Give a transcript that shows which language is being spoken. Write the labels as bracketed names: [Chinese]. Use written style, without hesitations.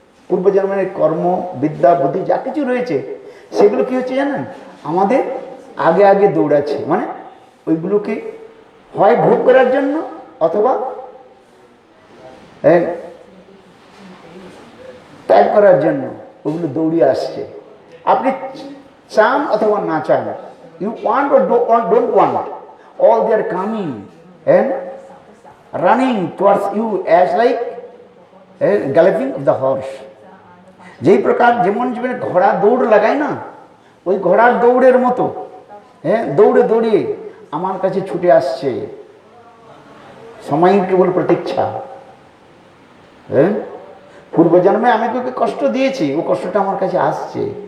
[Bangla] পূর্বজন্মের কর্ম, বিদ্যা, বুদ্ধি যা কিছু রয়েছে সেগুলো কি হচ্ছে জানেন, আমাদের আগে আগে দৌড়াচ্ছে, মানে ওইগুলোকে হয় ভোগ করার জন্য অথবা ত্যাগ করার জন্য ওগুলো দৌড়িয়ে আসছে। আপনি চান অথবা না চান, [English] You want or don't want, all they are coming and running towards you as like galloping of the horse. [Bangla] যেই প্রকার যেমন জীবনে ঘোড়া দৌড় লাগায় না, ওই ঘোড়ার দৌড়ের মতো, হ্যাঁ, দৌড়ে দৌড়িয়ে আমার কাছে ছুটে আসছে, সময়ের কেবল প্রতীক্ষা। হ্যাঁ, পূর্বজন্মে আমি তোকে কষ্ট দিয়েছি, ও কষ্টটা আমার কাছে আসছে।